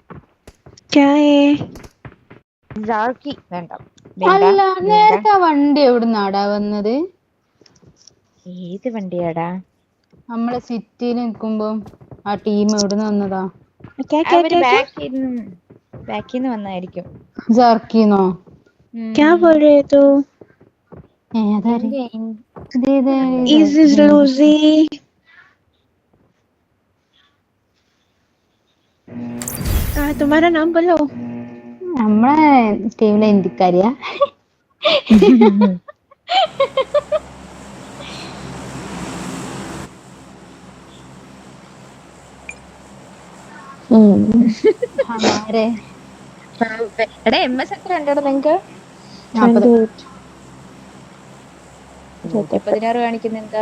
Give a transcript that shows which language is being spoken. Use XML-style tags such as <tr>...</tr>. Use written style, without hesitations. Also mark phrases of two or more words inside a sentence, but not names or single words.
<ml>ജാർക്കി വേണ്ട. അല്ല, നേരത്തെ ആ വണ്ടി എവിടുന്നാടാ വന്നത്? ഏത് വണ്ടിയാടാ? നമ്മളെ സിറ്റിയിൽ നിൽക്കുമ്പോ ആ ടീം എവിടുന്ന് വന്നതാ? അവര് ബാക്കിന്ന് വന്നായിരിക്കും. ജാർക്കിന്നോ?</ml> <hi>तुम्हारा नाम बोलो.</hi> <ml>നമ്മളെ ടീമിലെ ഇന്ത്യക്കാരിയാ. ഹമാരെ എടാ MS എത്ര ഉണ്ടോ നിങ്ങക്ക്? 16 കാണിക്കുന്ന എന്താ?</ml>